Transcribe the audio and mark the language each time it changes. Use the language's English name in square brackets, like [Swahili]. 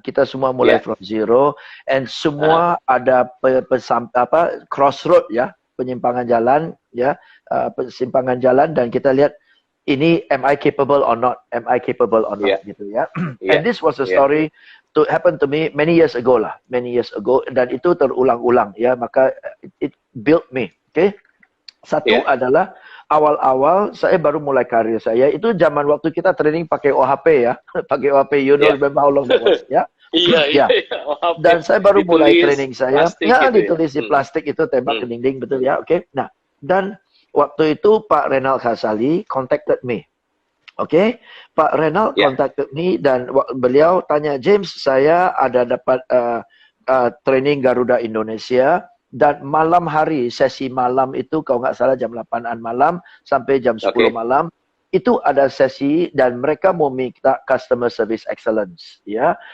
[Indonesian] Kita semua mulai [English] from zero, and [Indonesian] semua ada crossroad, ya, penyimpangan jalan, ya, persimpangan jalan, dan kita lihat ini, [English] am I capable or not? Am I capable or not? [Indonesian] Gitu, ya. [English] And this was a story to happen to me many years ago lah, many years ago, [Indonesian] dan itu terulang-ulang, ya. [English] Maka it built me. Okay. [Indonesian] Satu adalah awal-awal saya baru mulai karir saya, itu zaman waktu kita training pakai OHP, ya. [English] Pakai OHP, you know, remember how long that was, ya. [Indonesian] Iya. Dan saya baru mulai training saya, ditulis di plastik itu, tembak ke dinding, betul, ya. Oke. Nah, dan waktu itu Pak Renal Kasali [English] contacted me. [Indonesian] Oke, Pak Renal [English] contacted me, [Indonesian] dan beliau tanya, James, saya ada dapat training Garuda Indonesia, dan malam hari, sesi malam itu, kalau nggak salah jam 8-an malam sampai jam 10 malam, itu ada sesi, dan mereka mau minta [English] customer service excellence, [Indonesian] ya.